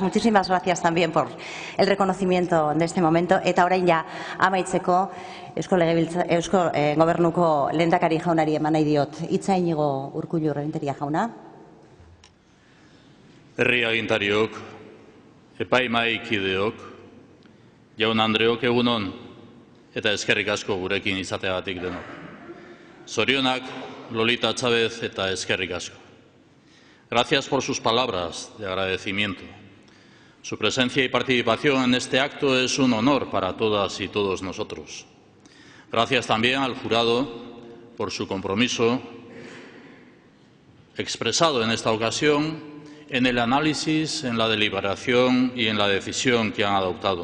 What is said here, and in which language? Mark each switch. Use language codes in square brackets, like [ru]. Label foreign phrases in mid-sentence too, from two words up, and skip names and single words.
[es] Muchísimas gracias también por el reconocimiento de este momento. [eu] Eta orain ja amaitzeko Eusko Gobernuko lehendakari jaunari eman nahi diot. Hitza Inigo Urkullu Renteria jauna. Herri agintariok, epaimahaikideok, jaun Andreok egunon eta eskerrik asko gurekin izateagatik denok. Zorionak, Lolita Chávez eta eskerrik asko. [es] Gracias por sus palabras de agradecimiento. Su presencia y participación en este acto es un honor para todas y todos nosotros. Gracias también al jurado por su compromiso expresado en esta ocasión en el análisis, en la deliberación y en la decisión que han adoptado.